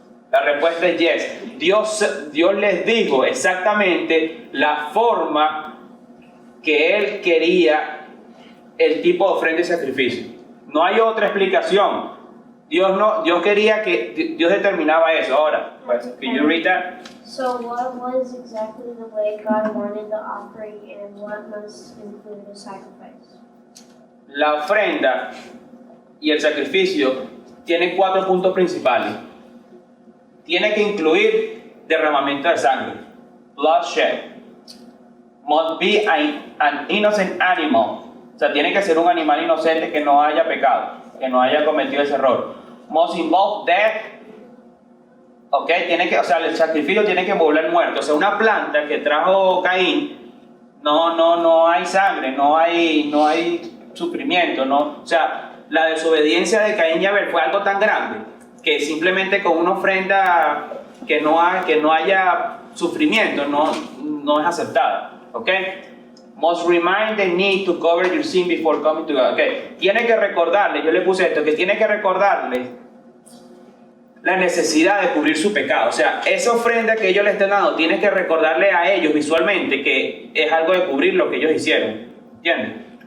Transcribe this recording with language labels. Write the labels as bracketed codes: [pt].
[es] La respuesta es [en] yes. [es] Dios les dijo exactamente la forma que Él quería el tipo de ofrenda y sacrificio. No hay otra explicación. Dios quería que Dios determinaba eso. Ahora, [en] can you read that? So what was exactly the way God wanted the offering and what must include the sacrifice? [es] La ofrenda y el sacrificio tienen 4 puntos principales. Tiene que incluir derramamiento de sangre, [en] bloodshed. Must be an innocent animal. [es] O sea, tiene que ser un animal inocente que no haya pecado, que no haya cometido ese error. [en] Must involve death. [es] Ok, o sea, el sacrificio tiene que envolver muerto. O sea, una planta que trajo Caín, no hay sangre, no hay sufrimiento, no. O sea, la desobediencia de Caín y Abel fue algo tan grande que simplemente con una ofrenda que no haya sufrimiento no es aceptada. ¿Ok? [en] Must remind the need to cover your sin before coming to God. Okay. [es] Tiene que recordarle, yo le puse esto, que tiene que recordarle la necesidad de cubrir su pecado. O sea, esa ofrenda que ellos le están dando, tiene que recordarle a ellos visualmente que es algo de cubrir lo que ellos hicieron. ¿Entiendes?